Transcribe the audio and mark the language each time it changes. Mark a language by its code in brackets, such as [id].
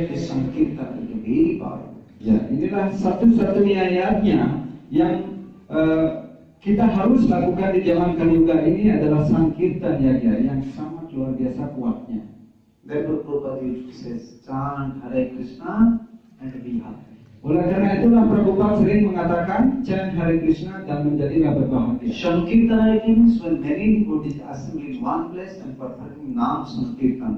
[en] This Sankirtan is very powerful. [id] Ya, inilah satu-satunya ayatnya yang kita harus lakukan di zaman Kali Yuga ini adalah Sankirtan Yajna yang sangat luar biasa kuatnya. [en] Therefore, Prabhupada used to say, chant Hare Krishna and be happy. [id] Oleh karena itulah Prabhupada sering mengatakan [en] chant Hare Krishna [id] dan menjadilah berbahagia. [en] Sankirtan means when many devotees assemble in one place and performing Nam Sankirtan.